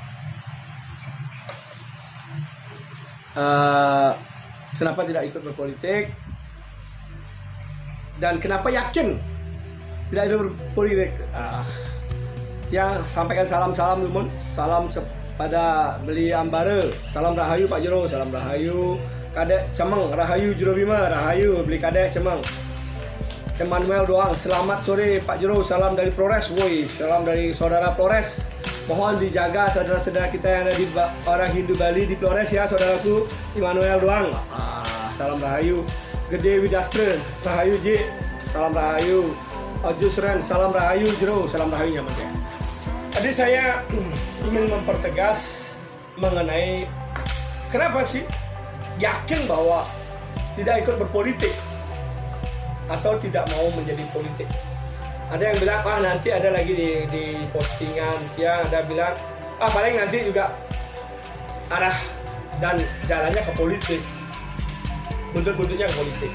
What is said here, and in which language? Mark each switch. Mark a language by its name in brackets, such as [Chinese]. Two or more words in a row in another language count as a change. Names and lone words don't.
[Indonesian] Kenapa tidak ikut berpolitik dan kenapa yakin tidak ikut berpolitik. Tiang sampaikan salam-salam dulu, salam pada beli Ambare, salam Rahayu Pak Jero, salam Rahayu Kadek Cemeng, Rahayu Jero Bima, Rahayu beli Kadek Cemeng. Emmanuel doang, selamat sore Pak Jero, salam dari Flores, woi, salam dari saudara Flores. Mohon dijaga saudara-saudara kita yang ada di orang Hindu Bali di Flores ya, saudaraku. Emmanuel doang, salam Rahayu. Gede Widastre, Rahayu J, salam Rahayu. Ojusren, salam Rahayu Jero, salam Rahayu nyaman ya. Tadi saya ingin mempertegas mengenai kenapa sih yakin bahwa tidak ikut berpolitik atau tidak mau menjadi politik. Ada yang bilang, nanti ada lagi di postingan Tiang, ada bilang, paling nanti juga arah dan jalannya ke politik, buntut-buntutnya ke politik.